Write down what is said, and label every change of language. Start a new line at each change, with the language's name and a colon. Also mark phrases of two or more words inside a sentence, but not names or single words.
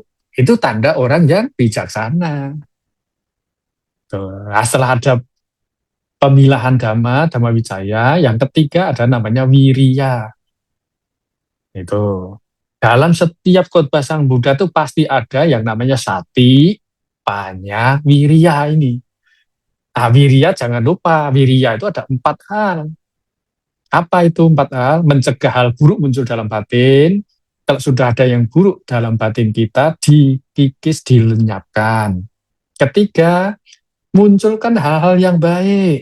Indonesian: Itu tanda orang yang bijaksana. Nah, setelah ada pemilahan Dhamma,
Pali: Dhamma Wicaya,
Indonesian: yang ketiga ada namanya Wiriya. Itu. Dalam setiap khotbah Sang Buddha itu pasti ada yang namanya
Pali: sati, panya, wiriya
Indonesian: ini. Nah, wiriya jangan lupa, wiriya itu ada 4 hal. Apa itu 4 hal? Mencegah hal buruk muncul dalam batin. Kalau sudah ada yang buruk dalam batin kita, dikikis, dilenyapkan. Ketiga, munculkan hal-hal yang baik.